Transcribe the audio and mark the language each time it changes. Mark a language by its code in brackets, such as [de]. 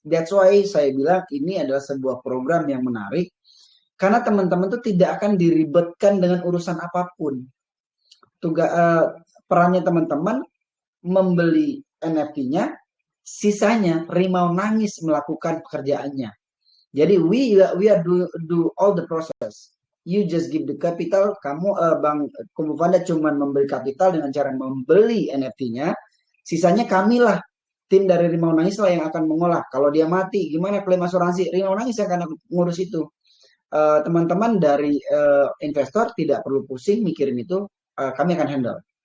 [en] That's why [id] saya bilang ini adalah sebuah program yang menarik karena teman-teman tuh tidak akan diribetkan dengan urusan apapun. Perannya teman-teman membeli NFT-nya, sisanya Rimau Nangis melakukan pekerjaannya. [en] Jadi we are do all the process. You just give the capital. [id] Kamu Bang Kumpu Vanda cuma membeli kapital dengan cara membeli NFT-nya. Sisanya kamilah, tim dari Rimau Nangis lah yang akan mengolah. Kalau dia mati, gimana klaim asuransi? Rimau Nangis yang akan ngurus itu. Teman-teman dari investor tidak perlu pusing mikirin itu. Kami akan handle.